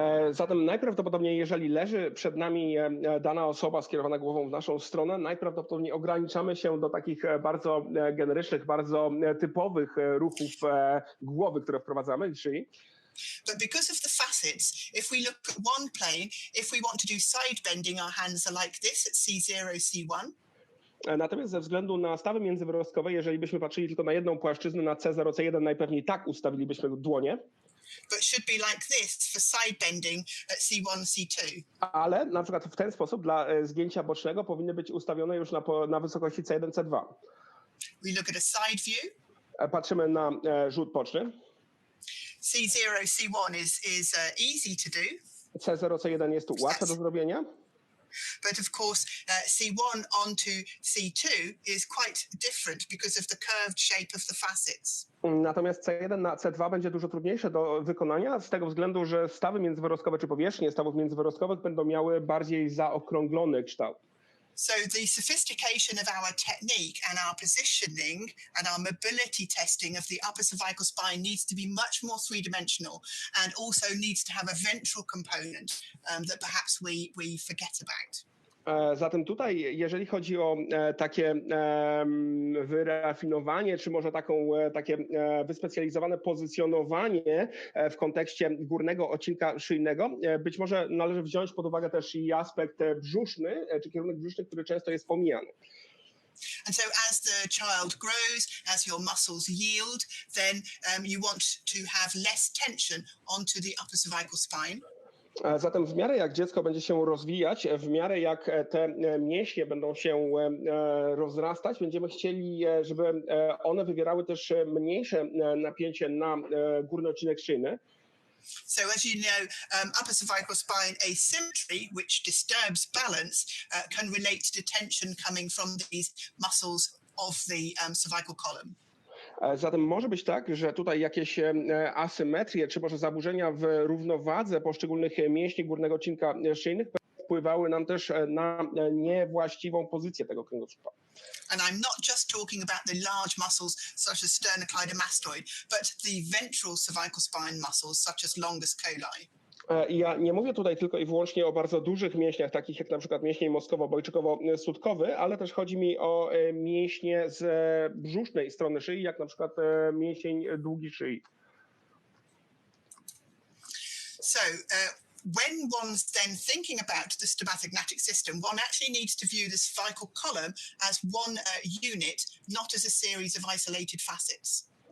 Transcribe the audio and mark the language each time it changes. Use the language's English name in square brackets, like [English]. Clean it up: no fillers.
[Polish] Zatem najprawdopodobniej, jeżeli leży przed nami dana osoba skierowana głową w naszą stronę, najprawdopodobniej ograniczamy się do takich bardzo generycznych, bardzo typowych ruchów głowy, które wprowadzamy w szyi. [English] But because of the facets, if we look at one plane, if we want to do side bending, our hands are like this at C0, C1. [Polish] Natomiast ze względu na stawy międzywyrostkowe, jeżeli byśmy patrzyli tylko na jedną płaszczyznę, na C0, C1, najpewniej tak ustawilibyśmy dłonie. [English] But should be like this for side bending at C1, C2. [Polish] Ale na przykład w ten sposób dla zgięcia bocznego powinny być ustawione już na wysokości C1, C2. [English] We look at a side view. [Polish] Patrzymy na rzut boczny. [English] C0, C1 is easy to do. [Polish] C0, C1 jest tu łatwe do zrobienia. [English] But of course, C1 onto C2 is quite different because of the curved shape of the facets. [Polish] Natomiast C1 na C2 będzie dużo trudniejsze do wykonania z tego względu, że stawy międzywyrostkowe czy powierzchnie stawów międzywyrostkowych będą miały bardziej zaokrąglony kształt. [English] So the sophistication of our technique and our positioning and our mobility testing of the upper cervical spine needs to be much more three-dimensional and also needs to have a ventral component that perhaps we forget about. [Polish] Zatem tutaj, jeżeli chodzi o takie wyrafinowanie, czy może takie wyspecjalizowane pozycjonowanie w kontekście górnego odcinka szyjnego, być może należy wziąć pod uwagę też i aspekt brzuszny, czy kierunek brzuszny, który często jest pomijany. [English] And so as the child grows, as your muscles yield, then you want to have less tension onto the upper cervical spine. [Polish] Zatem w miarę jak dziecko będzie się rozwijać, w miarę jak te mięśnie będą się rozrastać, będziemy chcieli, żeby one wywierały też mniejsze napięcie na górny odcinek szyjny. [English] So as you know, upper cervical spine asymmetry, which disturbs balance, can relate to tension coming from these muscles of the cervical column. [Polish] Zatem może być tak, że tutaj jakieś asymetrie, czy może zaburzenia w równowadze poszczególnych mięśni górnego odcinka szyjnych wpływały nam też na niewłaściwą pozycję tego kręgosłupa. [English] And I'm not just talking about the large muscles such as sternocleidomastoid, but the ventral cervical spine muscles such as longus coli. [Polish] I ja nie mówię tutaj tylko i wyłącznie o bardzo dużych mięśniach, takich jak na przykład mięsień mostkowo-bojczykowo-sutkowy, ale też chodzi mi o mięśnie z brzusznej strony szyi, jak na przykład mięsień długi szyi. [English] So, when one's then thinking about the stomatognatic system, one actually needs to view the cervical column as one unit, not as a series of isolated facets.